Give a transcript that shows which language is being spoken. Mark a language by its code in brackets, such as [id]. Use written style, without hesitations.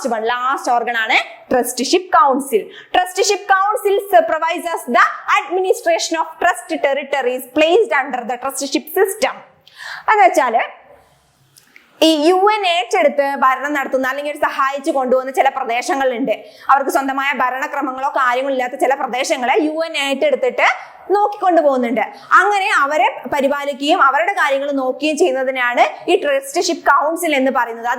[ml] Last organ ആണ് trusteeship council. [en] Trusteeship council supervises the administration of trust territories placed under the trusteeship system. [ml] എന്ന് വെച്ചാല് ഈ UN ഏറ്റെടുത്ത് ഭരണം നടത്തുന്ന അല്ലെങ്കിൽ സഹായിച്ചു കൊണ്ടുപോകുന്ന ചില പ്രദേശങ്ങളുണ്ട്. അവർക്ക് സ്വന്തമായ ഭരണക്രമങ്ങളോ കാര്യങ്ങളോ ഇല്ലാത്ത ചില പ്രദേശങ്ങളെ UN ഏറ്റെടുത്തിട്ട് നോക്കിക്കൊണ്ടു പോകുന്നുണ്ട്. അങ്ങനെ അവരെ പരിപാലിക്കുകയും അവരുടെ കാര്യങ്ങൾ നോക്കുകയും ചെയ്യുന്നതിനാണ് ഈ ട്രസ്റ്റിഷിപ്പ് കൗൺസിൽ എന്ന് പറയുന്നത്.